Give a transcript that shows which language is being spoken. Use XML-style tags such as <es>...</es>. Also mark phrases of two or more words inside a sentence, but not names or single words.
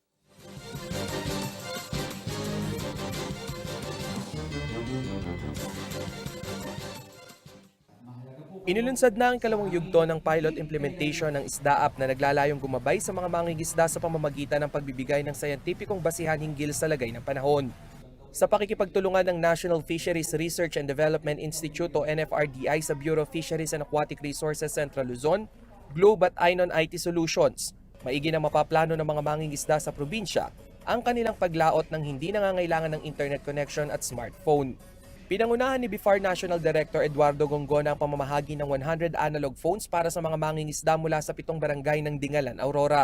<tl>Inilunsad na ang kalawang yugto ng</tl> <en>pilot implementation</en> <tl>ng ISDA app na naglalayong gumabay sa mga mangingisda sa pamamagitan ng pagbibigay ng sayantipikong basihan hinggil sa lagay ng panahon. Sa pakikipagtulungan ng National Fisheries Research and Development Institute o NFRDI sa Bureau of Fisheries and Aquatic Resources Central Luzon, Globe at Ainon IT Solutions, maigi na mapaplano ng mga mangingisda sa probinsya ang kanilang paglaot ng hindi nangangailangan ng</tl> <en>internet connection</en> <tl>at smartphone. Pinangunahan ni BIFAR National Director Eduardo Gongona ang pamamahagi ng 100 analog phones para sa mga mangingisda mula sa 7 barangay ng Dingalan, Aurora.</tl>